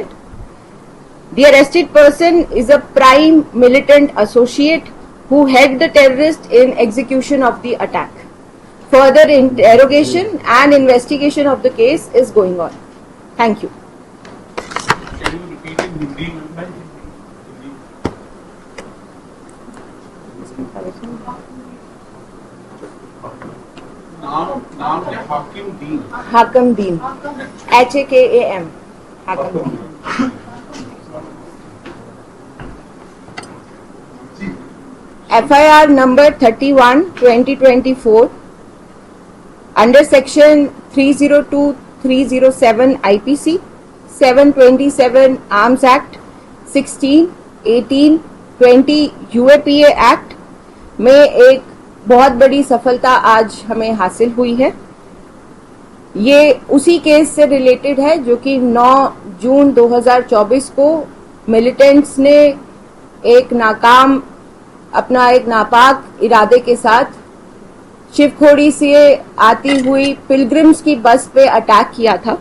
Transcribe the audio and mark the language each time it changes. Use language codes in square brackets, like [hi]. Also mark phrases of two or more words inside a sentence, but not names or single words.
[en] The arrested person is a prime militant associate who helped the terrorist in execution of the attack. Further interrogation and investigation of the case is going on. Thank you. Can you repeat in Hindi? [hi] नाम है हाकिम दीन। हाकम दीन, HAKAM, हाकम दीन। [en] FIR number 31/2024 under section 302-307 IPC, 727 Arms Act, 16, 18, 20 UAPA Act [hi] में एक बहुत बड़ी सफलता आज हमें हासिल हुई है। ये उसी केस से रिलेटेड है जो कि 9 जून 2024 को मिलिटेंट्स ने एक नापाक इरादे के साथ शिवखोड़ी से आती हुई पिलग्रिम्स की बस पे अटैक किया था।